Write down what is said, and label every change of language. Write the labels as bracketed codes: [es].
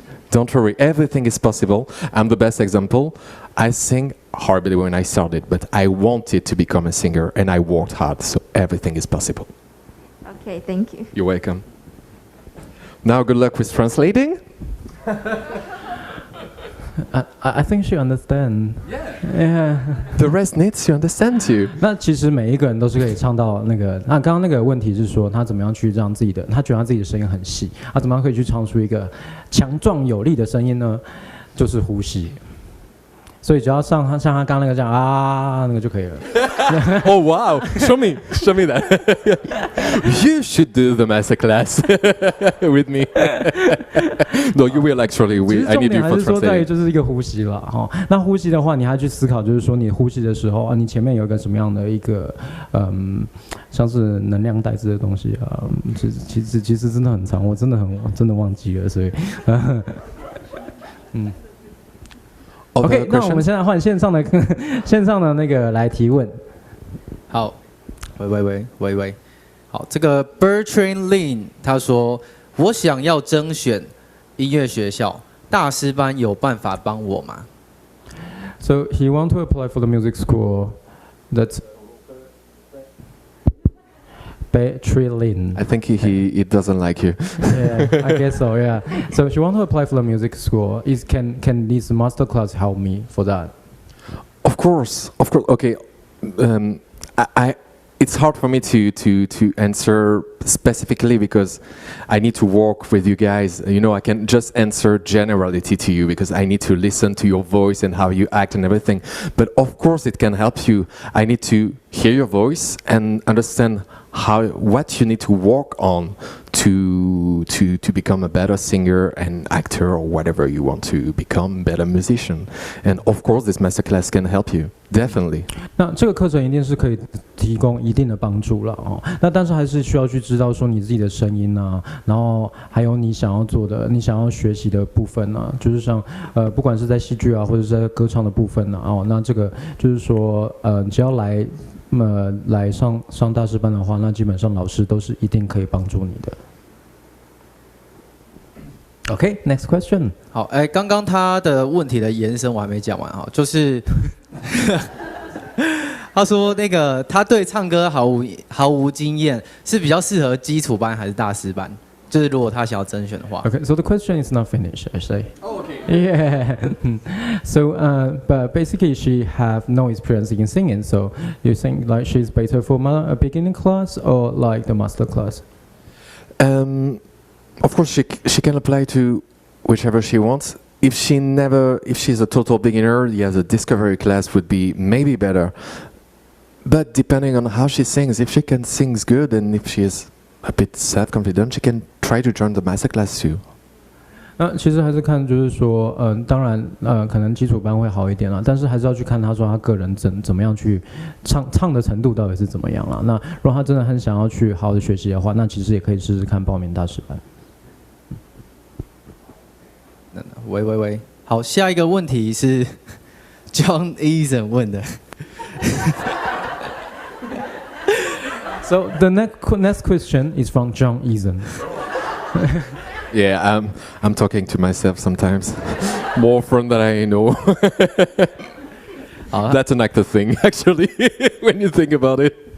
[en] Don't worry, everything is possible. I'm the best example. I sing horribly when I started, but I wanted to become a singer and I worked hard, so everything is possible. Okay, thank you. You're welcome. Now good luck with translating. I think she understand. Yeah. The rest needs to understand too. [zh] 那其实每一个人都是可以唱到那个。那刚刚那个问题是说，他怎么样去让自己的，他觉得他自己的声音很细，他怎么样可以去唱出一个强壮有力的声音呢？就是呼吸。所以只要像他刚刚那个这样啊，那个就可以了。 [en] Oh wow! Show me that. You should do the masterclass with me. No, you will actually. I need you for translating. [zh] 其实重点还是说在于就是一个呼吸了哈。那呼吸的话，你还去思考，就是说你呼吸的时候啊，你前面有一个什么样的一个像是能量带子的东西啊，其实真的很长，我真的忘记了，所以OK， 那我们现在换线上的那个来提问。好，喂，好，这个 Bertrand Lin 他说，我想要甄选音乐学校大师班，有办法帮我吗 [en] So he want to apply for the music school. That's Bertrelin. I think he doesn't like you. Yeah, I guess so. Yeah. So she wants to apply for the music school. Can this master class help me for that? Of course. Okay. I it's hard for me to answer specifically because I need to work with you guys. You know, I can just answer generality to you because I need to listen to your voice and how you act and everything. But of course, it can help you. I need to hear your voice and understand what you need to work on to become a better singer and actor or whatever you want to become, better musician. And of course, this masterclass can help you. Definitely. [zh] 那这个课程一定是可以提供一定的帮助了哦。那但是还是需要去知道说你自己的声音啊，然后还有你想要做的、你想要学习的部分啊，就是像不管是在戏剧啊，或者是在歌唱的部分啊，哦，那这个就是说只要来上大师班的话，那基本上老师都是一定可以帮助你的。 [en] Okay, next question. [zh] 好，刚刚他的问题的延伸我还没讲完哈，就是他说那个他对唱歌毫无经验，是比较适合基础班还是大师班？就是如果他想要甄选的话。 [en] Okay, so the question is not finished, actually. Oh, okay. Yeah. So, but basically, she have no experience in singing. So, you think like she's better for a beginning class or like the master class? Of course, she can apply to whichever she wants. If she's a total beginner, yeah, the discovery class would be maybe better. But depending on how she sings, if she can sing good and if she is a bit self-confident, she can try to join the master class too. [zh] 那其实还是看，就是说，当然，可能基础班会好一点啦，但是还是要去看他说他个人怎么样去唱的程度到底是怎么样啦。那如果他真的很想要去好好的学习的话，那其实也可以试试看报名大师班。喂，好，下一个问题是 John Eyzen 问的。 [en] So the next question is from John Eyzen. Yeah, I'm talking to myself sometimes. More fun than I know. That's an actor thing, actually, when you think about it.